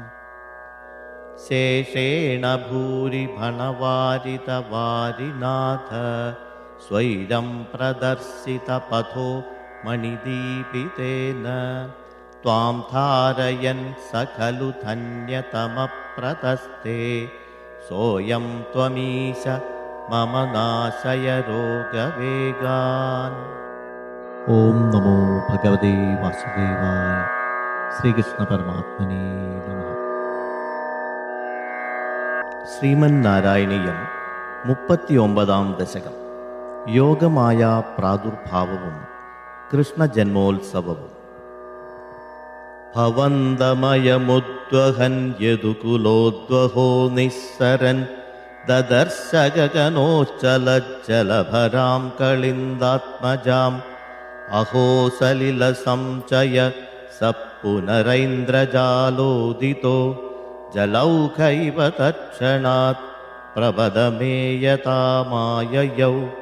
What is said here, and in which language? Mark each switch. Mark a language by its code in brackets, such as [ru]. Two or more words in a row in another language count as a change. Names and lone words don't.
[sa] शेषेण भूरि भणवारितवारिनाथ स्वैरं प्रदर्शितपथो मणिदीपितेन त्वां धारयन् स खलु धन्यतमप्रतस्ते सोऽयं त्वमीश मम नाशय रोगवेगान्. ओम नमो भगवते वासुदेवाय. श्रीकृष्ण परमात्मने नमः. [ml] ശ്രീമന്നാരായണീയം 39-ാം ദശകം. യോഗമായ പ്രാദുർഭാവവും കൃഷ്ണജന്മോത്സവവും. [sa] ഭവന്തമയമുദ്വഹൻ യദുകുലോദ്വഹോ നിസ്സരൻ ദദർശഗഗനോജ്ജലജ്ജലഭരാം കളിന്ദാത്മജാം അഹോ സലിലസംചയ സപുനരൈന്ദ്രജാലോദിതോ ജലൗഘൈവ തത്ക്ഷണാത് പ്രപദമേയതാമായയൗ.